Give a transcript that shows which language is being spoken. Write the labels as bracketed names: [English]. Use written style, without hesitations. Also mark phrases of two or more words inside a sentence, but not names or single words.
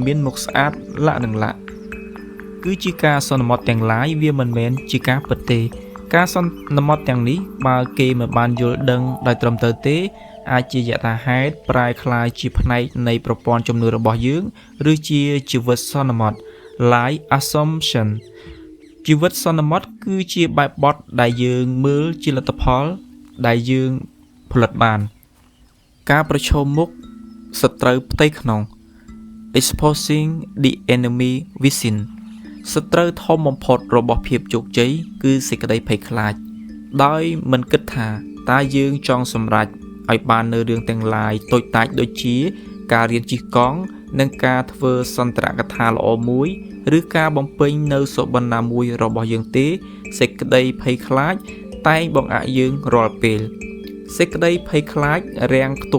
[Khmer] មានមុខស្អាតលក្ខណៈគឺជាការសន្មតទាំងឡាយវាមិនមែនជាការពិតទេការសន្មតទាំងនេះបើគេមិនបានយល់ដឹងដោយត្រឹមត្រូវទេអាចជាយថាហេតុប្រែក្លាយជាផ្នែកនៃប្រព័ន្ធជំនឿរបស់យើងឬជាជីវិតសន្មត [English] lie assumption [Khmer] ជីវិតសន្មតគឺជាបែបបទដែលយើងមើលជាលទ្ធផលដែលយើងផលិតបានការប្រឈមមុខសត្រូវផ្ទៃក្នុង [English] exposing the enemy within [Khmer] សត្រូវធំបំផុតរបស់ភាពជោគជ័យគឺសេចក្តីភ័យខ្លាចដោយមិនគិតថាតើយើងចង់សម្រេចឲ្យបាននៅរឿងទាំងឡាយតូចតាចដូចជាការរៀនជិះកង់និងការធ្វើស ន្ទរកថាល្អមួយឬការបំពេញនៅសុបិនណាមួយរបស់យើងទេសេចក្តីភ័យខ្លាចតែងបង្អាក់យើងរាល់ពេលសេចក្តីភ័យខ្លាចរាំងខ្ទប់